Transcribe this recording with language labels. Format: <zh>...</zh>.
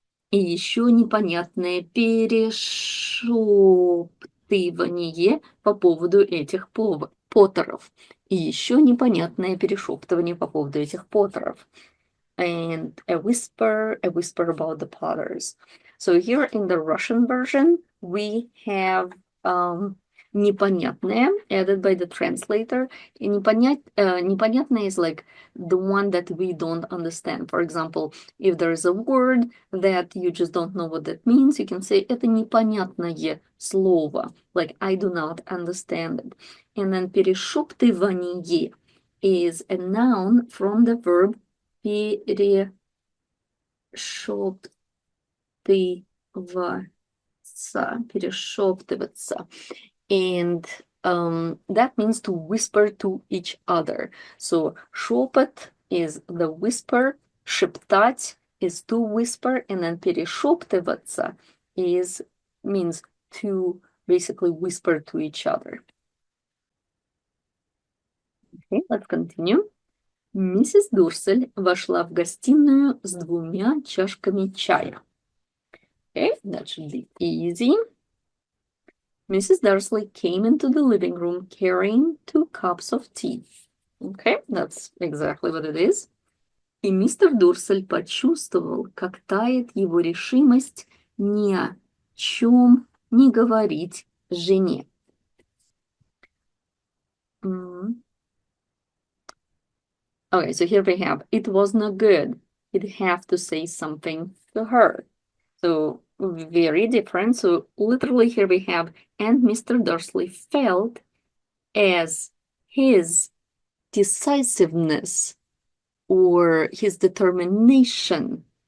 <ru>И еще непонятное перешептывание по поводу этих поттеров. И еще непонятное перешептывание по поводу этих поттеров.</ru> <en>And a whisper about the potters. So here in the Russian version, we have непонятное added by the translator. И непонятное is like the one that we don't understand. For example, if there is a word that you just don't know what that means, you can say</en> <ru>это непонятное слово.</ru> <en>Like I do not understand it. And then перешептывание is a noun from the verb перешептываться. And that means to whisper to each other. So шепот is the whisper, шептать is to whisper, and then перешептываться means to basically whisper to each other. Okay, let's continue.</en> <ru>Миссис Дурсель вошла в гостиную с 2 чашками чая.</ru> <en>Okay, that should be easy. Mrs. Dursley came into the living room carrying 2 cups of tea. Okay, that's exactly what it is.</en> <ru>И мистер Дурсель почувствовал, как тает его решимость ни о чем не говорить жене.</ru> <en>Okay, so here we have, it was no good. He'd have to say something to her. So very different. So literally here we have, and Mr. Dursley felt as his decisiveness or his determination</en>